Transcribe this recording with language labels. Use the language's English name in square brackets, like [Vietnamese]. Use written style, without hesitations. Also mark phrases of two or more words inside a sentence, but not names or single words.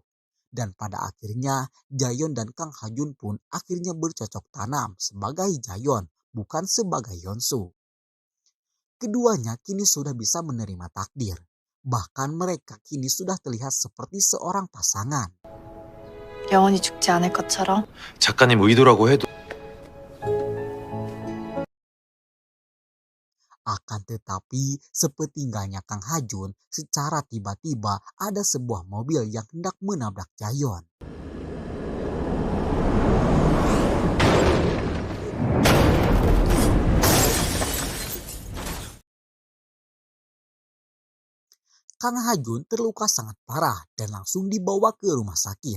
[Indonesian] Dan pada akhirnya, Jayon dan Kang Hajun pun akhirnya bercocok tanam sebagai Jayon, bukan sebagai Yonsu. Keduanya kini sudah bisa menerima takdir. Bahkan mereka kini sudah terlihat seperti seorang pasangan. [Korean] 영원히 죽지 않을 것처럼. 작가님 의도라고 해도 [Indonesian] Akan tetapi sepertinya Kang Hajun secara tiba-tiba ada sebuah mobil yang hendak menabrak Jayon. Kang Hajun terluka sangat parah dan langsung dibawa ke rumah sakit.